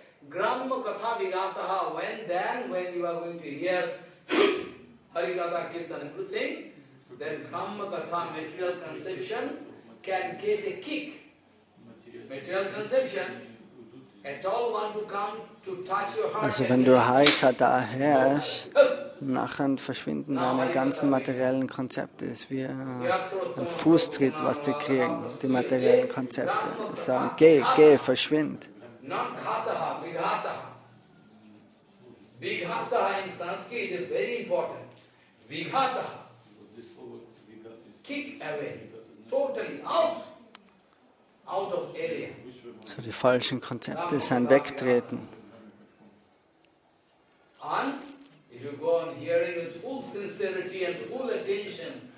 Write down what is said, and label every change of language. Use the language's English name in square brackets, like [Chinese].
[English] Gramma katha vigataha, when you are going to hear Harikatha, Kirtan, everything, then Gramma katha, material conception, can get a kick. Material conception, at all want to come to touch your heart. [German] Also wenn du Harikatha hörst, nachher verschwinden deine ganzen materiellen Konzepte. Es ist wie ein Fußtritt, was die kriegen, die materiellen Konzepte. Die sagen, geh, verschwind. [English] Not ghataha, vighataha. Vighataha in Sanskrit is very important. Vighataha. Kick away. Totally out of area. [German] So die falschen Konzepte sind wegtreten. [English] And if you go on hearing with full sincerity and full attention,